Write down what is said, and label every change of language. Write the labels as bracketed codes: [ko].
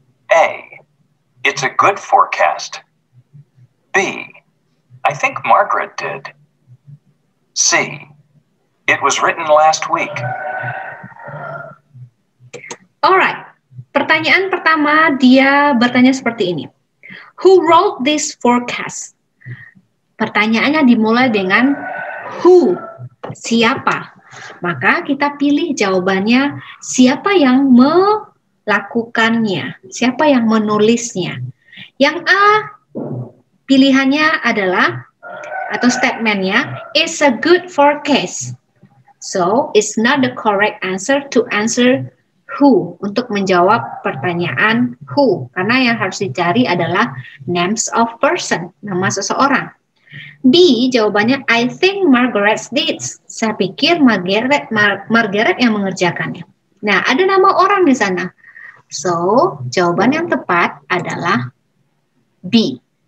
[en] A, it's a good forecast. B, I think Margaret did. C, it was written last week. [id] Alright, pertanyaan pertama dia bertanya seperti ini. [en] Who wrote this forecast? [id] Pertanyaannya dimulai dengan who, siapa. Maka kita pilih jawabannya siapa yang melakukannya, siapa yang menulisnya. Yang A, pilihannya adalah, atau statementnya, [en] it's a good forecast. So, it's not the correct answer to answer who, [id] untuk menjawab pertanyaan who, karena yang harus dicari adalah [en] names of person, [id] nama seseorang. [en] B, [id] jawabannya [en] I think Margaret did. [id] Saya pikir Margaret yang mengerjakannya. Nah, ada nama orang di sana. So, jawaban yang tepat adalah B.